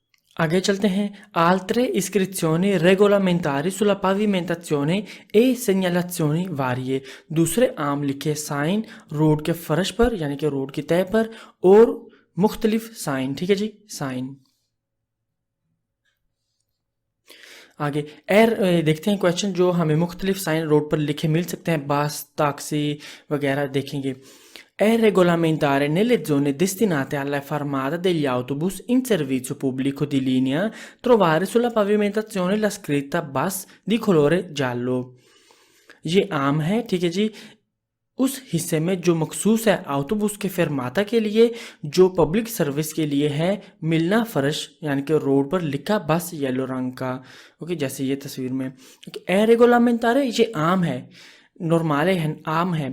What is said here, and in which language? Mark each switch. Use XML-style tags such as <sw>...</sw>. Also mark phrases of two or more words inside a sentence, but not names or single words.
<ur>آگے چلتے ہیں.</ur> <it>Altre iscrizioni regolamentari sulla pavimentazione e segnalazioni varie।</it> <ur>دوسرے عام لکھے سائن روڈ کے فرش پر یعنی کہ روڈ کی تہہ پر اور مختلف سائن، ٹھیک ہے جی، سائن. آگے دیکھتے ہیں کوئسچن جو ہمیں مختلف سائن روڈ پر لکھے مل سکتے ہیں، بس، ٹیکسی وغیرہ دیکھیں گے.</ur> <it>È regolamentare nelle zone destinate alla fermata degli autobus in servizio pubblico di linea trovare sulla pavimentazione la scritta bus di colore giallo।</it> <ur>یہ عام ہے، ٹھیک ہے جی، اس حصے میں جو مخصوص ہے آٹوبس کے فیرماتا کے لیے، جو پبلک سروس کے لیے ہے، ملنا فرش یعنی کہ روڈ پر لکھا بس ییلو رنگ کا. اوکے، جیسے یہ تصویر میں.</ur> <it>è regolamentare</it> <ur>یہ عام ہے، نورمالے ہے، عام ہے.</ur>